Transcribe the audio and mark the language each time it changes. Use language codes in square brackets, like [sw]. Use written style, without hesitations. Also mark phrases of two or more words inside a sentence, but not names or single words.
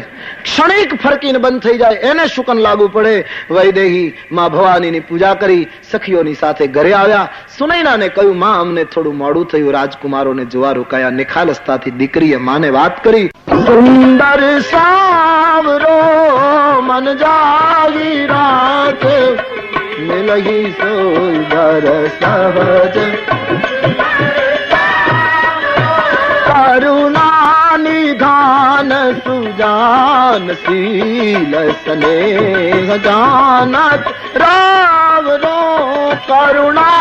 [gu] ક્ષણિક ફરકીને બંધ થઈ જાય એને શુકન લાગુ પડે। વૈદેહી માં ભવાનીની પૂજા કરી સખીઓની સાથે ઘરે આવ્યા। સુનૈનાને કહ્યું, માં અમને થોડું મોડું થયું, રાજકુમારોને જોવા રોકાયા। નિખાલસતાથી દીકરીએ માને વાત કરી। [awa] सुंदर सावरो मन जागी रात, मिलही सोई बर सहज। करुणा निधान सुजान शील स्नेह जानत रावरो करुणा।